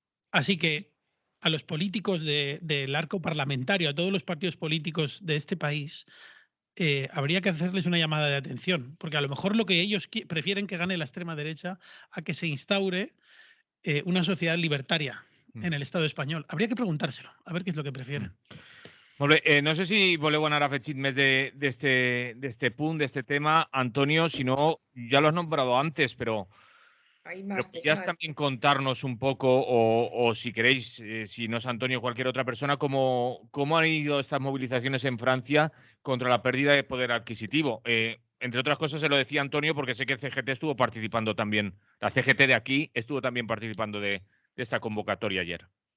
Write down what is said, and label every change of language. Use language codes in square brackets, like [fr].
[es] Así que a los políticos del arco parlamentario, a todos los partidos políticos de este país, habría que hacerles una llamada de atención, porque a lo mejor lo que ellos prefieren que gane la extrema derecha a que se instaure una sociedad libertaria en el Estado español. Habría que preguntárselo, a ver qué es lo que prefieren. [ca] Molt bé, no sé si voleu anar afegint més d'este punt, d'este tema. [es] Antonio, si no, ya lo has nombrado antes, pero podrías también contarnos un poco, o si queréis, si no es Antonio, cualquier otra persona, cómo han ido estas movilizaciones en Francia contra la pérdida de poder adquisitivo. Entre otras cosas, se lo decía Antonio porque sé que el CGT estuvo participando también, la CGT de aquí estuvo también participando de esta convocatoria ayer.